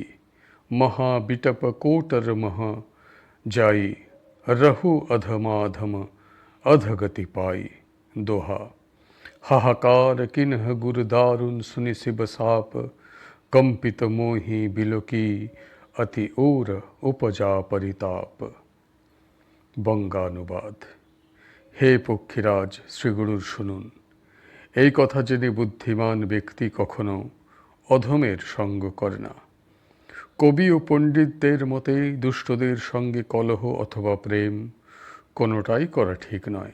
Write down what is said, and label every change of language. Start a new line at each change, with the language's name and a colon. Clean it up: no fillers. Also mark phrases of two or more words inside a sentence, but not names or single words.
Awadhi: महाबिटप कोटर मह जाई रहु अधमाधम अधगति पाई। दोहा। हाहाकार किन्ह गुर दारुन सुनि शिव साप कंपित मोहि बिलोकी अति ओर उपजा परिताप।
Bangla: বঙ্গানুবাদ। হে পক্ষীরাজ, শ্রীগুরুর শুনুন। এই কথা জেনে বুদ্ধিমান ব্যক্তি কখনো অধমের সঙ্গ করে না। কবি ও পণ্ডিতদের মতে দুষ্টদের সঙ্গে কলহ অথবা প্রেম কোনোটাই করা ঠিক নয়।